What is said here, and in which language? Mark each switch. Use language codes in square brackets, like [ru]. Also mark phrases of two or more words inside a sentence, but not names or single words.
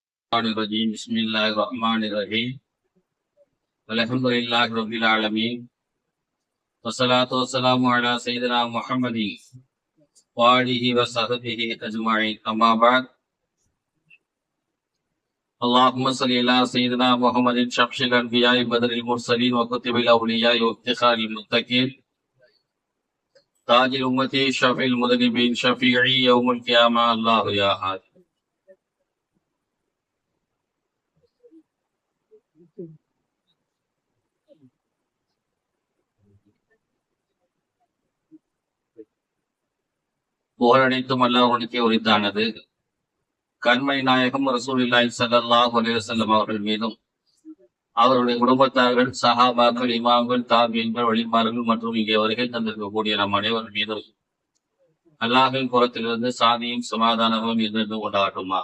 [ar] الرجيم بسم الله الرحمن الرحيم الحمد لله رب العالمين والصلاة والسلام على سيدنا محمد وآله وصحبه أجمعين أما بعد اللهم صل على سيدنا محمد شمس الأنبياء بدر المرسلين وكتب الأولياء وافتخار المتقين تاج الأمة شفيع المذنبين شفيعي يوم القيامة الله يا هادي. [ta] புகழனைத்தும் அல்லாஹ்வுக்கே உரித்தானது. கண்மை நாயகம் [ar] رسول الله صلى الله عليه وسلم [ta] அவர்கள் மீதும் அவருடைய குடும்பத்தார்கள், சஹாபாக்கள், இமாம்கள், தாபியீன்கள், வழிமார்கள் மற்றும் இங்கே வருகை தந்திருக்கக்கூடிய நம் அனைவர் மீதும் அல்லாஹ்வின் புறத்திலிருந்து சாந்தியும் சமாதானமும் இருந்து கொண்டாட்டுமாக.